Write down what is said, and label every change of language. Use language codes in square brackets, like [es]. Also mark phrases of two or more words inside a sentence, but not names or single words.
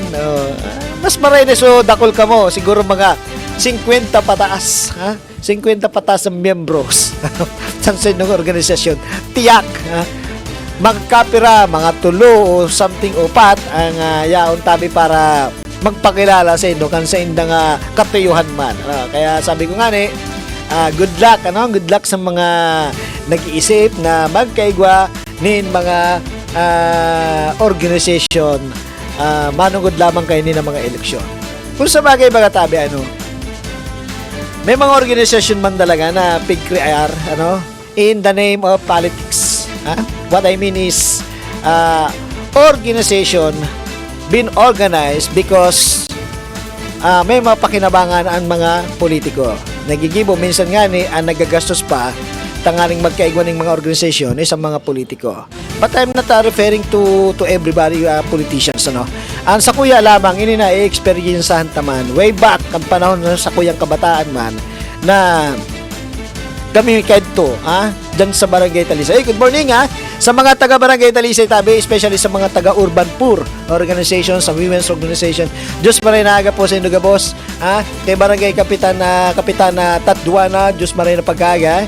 [bik] Mas maray na so dakol ka mo, siguro mga 50 pataas, 50 pataas ng miyembros sa sinong organisasyon. Tiyak, magkapira, mga tulo o something upat ang yaon tabi para magpakilala sa inyo kan sa indang katuyuhan man. Kaya sabi ko nga [en] good luck, good luck [bik] sa mga nag-iisip na magkaigwa nin mga organization, manungod lamang kayo nin ng mga eleksyon. Kung sa bagay mga tabi, may mga organisasyon man talaga na pigkrear, [en] in the name of politics. What I mean is, organization been organized because [bik] may mga pakinabangan ang mga politiko. Nagigibo minsan nga ang nagagastos pa tanganing magkaigwa ng mga organisasyon sa mga politiko. [en] But I'm not referring to everybody, politicians, [bik] Ang sa kuya lamang ini na i-experiencehan taman way back ang panahon sa kuyang kabataan man na kami kahit to, dyan sa Barangay Talisay. [en] Good morning, [bik] sa mga taga Barangay Talisay tabi, especially sa mga taga [en] Urban Poor organization, [bik] sa [en] women's organization. [bik] Diyos maray na aga po sa Induga Boss, kay Barangay Kapitana Tatduana, Diyos maray na pagkaga.